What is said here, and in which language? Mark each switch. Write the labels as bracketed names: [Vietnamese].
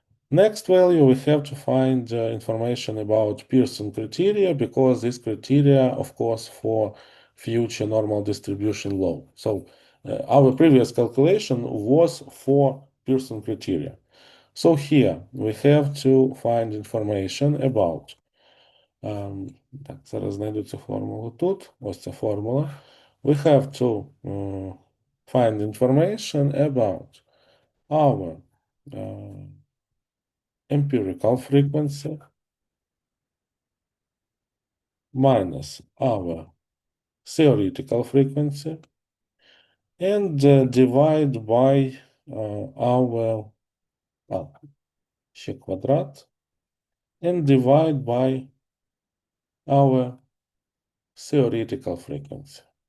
[English] Next value, we have to find information about Pearson criteria because this criteria, of course, for future normal distribution law. So our previous calculation was for Pearson criteria. So here we have to find information about. [Ukrainian] Так, зараз знайду цю формулу тут. Ось ця формула. [English] We have to find information about our empirical frequency minus our theoretical frequency and divide by our [Ukrainian] ще квадрат [English] and divide by our theoretical frequency.